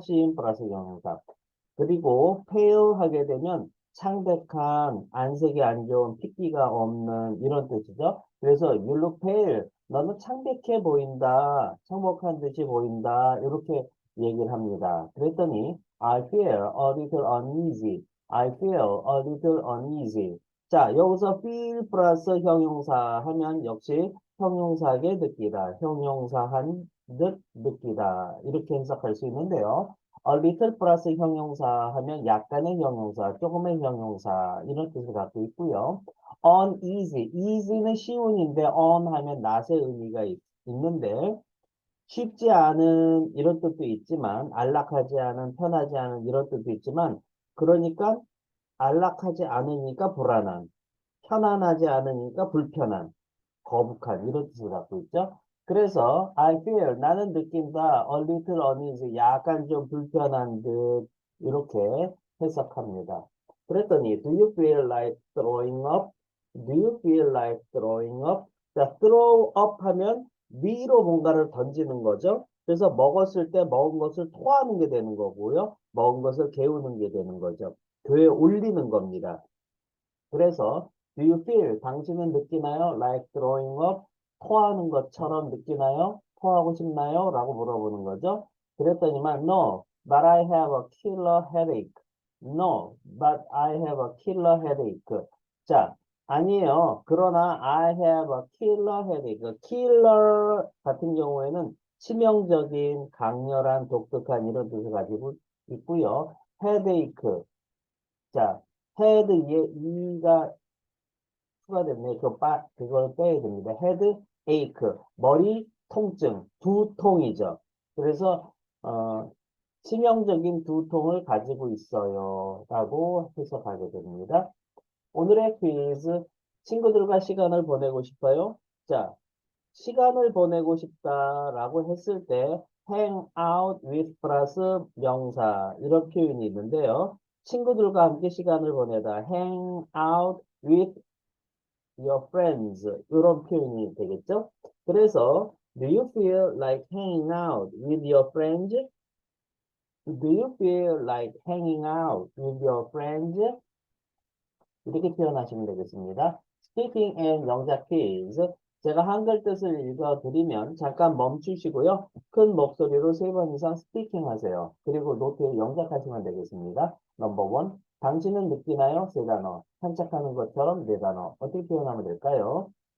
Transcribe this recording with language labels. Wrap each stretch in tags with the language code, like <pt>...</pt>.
<ko>seem 플러스 형용사. 그리고 pale 하게 되면 창백한, 안색이 안 좋은, 핏기가 없는 이런 뜻이죠. 그래서</ko> <en>you look pale,</en> <ko>너는 창백해 보인다, 청복한 듯이 보인다 이렇게 얘기를 합니다. 그랬더니</ko> <en>I feel a little uneasy. I feel a little uneasy.</en> <ko>자, 여기서 feel 플러스 형용사 하면 역시 형용사하게 느끼다, 형용사한 듯 느끼다 이렇게 해석할 수 있는데요. little 플러스 형용사 하면 약간의 형용사, 조금의 형용사 이런 뜻을 갖고 있고요. uneasy, easy는 쉬운인데 on 하면 낫의 의미가 있는데 쉽지 않은 이런 뜻도 있지만 안락하지 않은, 편하지 않은 이런 뜻도 있지만 그러니까 안락하지 않으니까 불안한, 편안하지 않으니까 불편한, 거북한 이런 뜻을 갖고 있죠. 그래서</ko> <en>I feel</en> <ko>나는 느낀다</ko> <en>a little uneasy</en> <ko>약간 좀 불편한 듯 이렇게 해석합니다.</ko> <en>그랬더니 do you feel like throwing up? Do you feel like throwing up?</en> <ko>자, throw up 하면 위로 뭔가를 던지는 거죠. 그래서 먹었을 때 먹은 것을 토하는 게 되는 거고요. 먹은 것을 개우는 게 되는 거죠. 교에 올리는 겁니다.</ko> <en>그래서 do you feel</en> <ko>당신은 느끼나요?</ko> <en>like throwing up</en> <ko>토하는 것처럼 느끼나요? 토하고 싶나요? 라고 물어보는 거죠.</ko> <en>그랬더니만 no, but I have a killer headache. No, but I have a killer headache.</en> <ko>자, 아니에요. 그러나</ko> <en>I have a killer headache.</en> <ko>killer 같은 경우에는 치명적인, 강렬한, 독특한 이런 뜻을 가지고 있고요. headache. 자, 헤드 이가 추가됐네. 그걸 빼야 됩니다. 헤드 에이크, 머리 통증, 두통이죠. 그래서 치명적인 두통을 가지고 있어요. 라고 해석하게 됩니다. 오늘의 퀴즈 친구들과 시간을 보내고 싶어요? 자, 시간을 보내고 싶다라고 했을 때</ko> <en>hang out with</en> <ko>플러스 명사 이런 표현이 있는데요. 친구들과 함께 시간을 보내다</ko> <en>hang out with your friends</en> <ko>이런 표현이 되겠죠?</ko> <en>그래서 do you feel like hanging out with your friends? Do you feel like hanging out with your friends?</en> <ko>이렇게 표현하시면 되겠습니다.</ko> <en>Speaking and 영작 quiz.</en> <ko>제가 한글 뜻을 읽어드리면 잠깐 멈추시고요. 큰 목소리로 3번 이상 스피킹 하세요. 그리고 노트에 영작하시면 되겠습니다. 넘버 원. 당신은 느끼나요? 세 단어. 산책하는 것처럼 네 단어. 어떻게 표현하면 될까요?</ko>